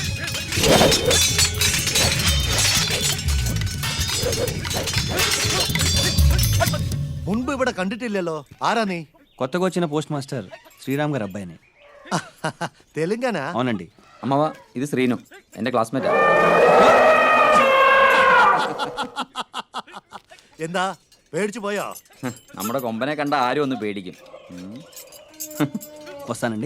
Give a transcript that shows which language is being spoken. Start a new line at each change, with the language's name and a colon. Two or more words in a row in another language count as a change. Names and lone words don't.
Malayalam: മുൻപ് ഇവിടെ കണ്ടിട്ടില്ലല്ലോ. ആരാ നീ?
Telugu: కొత్తగా వచ్చిన పోస్ట్ మాస్టర్ శ్రీరామ్ గారి అబ్బాయిని.
Malayalam: തെലുങ്കാന?
Telugu: అవునండి.
Malayalam: അമ്മവാ, ഇത് ശ്രീനു, എന്റെ ക്ലാസ്മേറ്റാ. എന്താ പേടിച്ചു പോയോ? നമ്മുടെ കൊമ്പനെ കണ്ട ആരും ഒന്ന് പേടിക്കും.
Telugu: వస్తానండి.